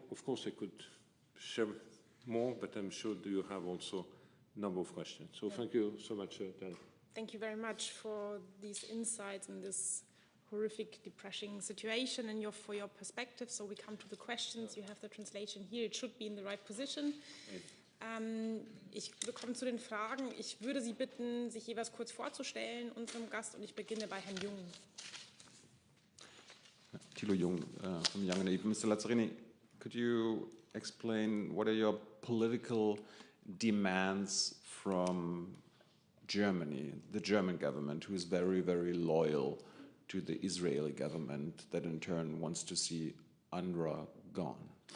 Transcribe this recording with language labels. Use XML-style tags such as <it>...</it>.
<en>Of course, I could share more, but I'm sure you have also a number of questions. So thank you so much, Dan. Thank you very much for these insights in this horrific, depressing situation and for your perspective. So we come to the questions. You have the translation here. It should be in the right position.</en> <de>Wir kommen zu den Fragen. Ich würde Sie bitten, sich jeweils kurz vorzustellen, unserem Gast, und ich beginne bei Herrn Jung.</de> <en>Thilo Jung from Young and Naive. Mr. Lazzarini, could you explain what are your political demands from Germany, the German government, who is very, very loyal to the Israeli government that in turn wants to see UNRWA gone?</en>